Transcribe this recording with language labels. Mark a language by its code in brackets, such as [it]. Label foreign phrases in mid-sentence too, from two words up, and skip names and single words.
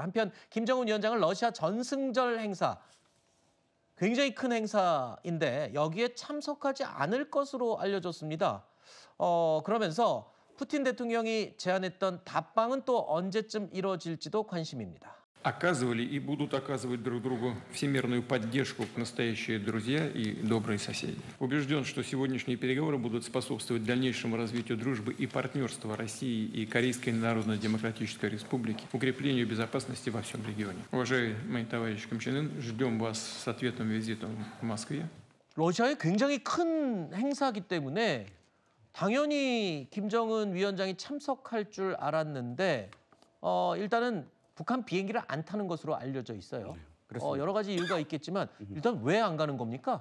[ko] 한편 김정은 위원장은 러시아 전승절 행사, 굉장히 큰 행사인데 여기에 참석하지 않을 것으로 알려졌습니다. 그러면서 푸틴 대통령이 제안했던 답방은 또 언제쯤 이루어질지도 관심입니다. [ru] Оказывали и будут оказывать друг другу всемирную поддержку настоящие друзья и добрые соседи. Убежден, что сегодняшние переговоры будут способствовать дальнейшему развитию дружбы и партнерства России и Корейской Народно-Демократической Республики, укреплению безопасности во всем регионе. Уважаемый товарищ Ким Чен Ын, ждем вас с ответным визитом в Москве. [ko] 러시아의 굉장히 큰 행사이기 때문에 당연히 김정은 위원장이 참석할 줄 알았는데 일단은 북한 비행기를 안 타는 것으로 알려져 있어요. 여러 가지 이유가 있겠지만 일단 왜 안 가는 겁니까?